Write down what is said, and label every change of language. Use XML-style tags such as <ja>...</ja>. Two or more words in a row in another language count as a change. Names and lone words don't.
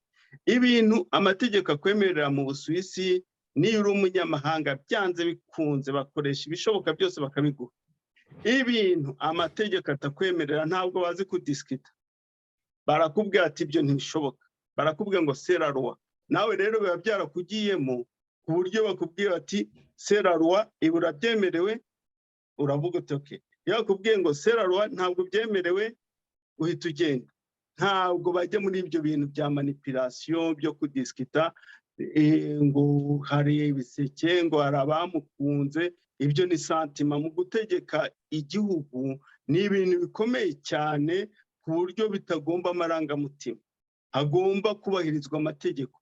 <rw>Ibintu amategeko akwemerera mu Busuwisi, niyo uri umunyamahanga byanze bikunze bakoresha ibishoboka byose bakabiguha. Ibintu amategeko atakwemerera ntabwo bazi kudiskita, barakubwira ati ibyo ntibishoboka, barakubwira ngo</rw> <fr>c'est la loi.</fr> <rw>Nawe rero biba byarakugiyemo ku buryo bakubwira ati</rw> <fr>c'est la loi,</fr> <rw>ibura byemerewe, uravuga uti okay. Yakubwiye ngo</rw> <fr>c'est la loi</fr> <rw>ntabwo byemerewe, uhita ugenda. Ntabwo bajya muri ibyo bintu bya manipulation byo kudiskita ngo hari ibiseke ngo hari abamukunze. Ibyo ni santima. Mu gutegeka igihugu ni ibintu bikomeye cyane ku buryo bitagomba amarangamutima, agomba kubahirizwa amategeko.</rw>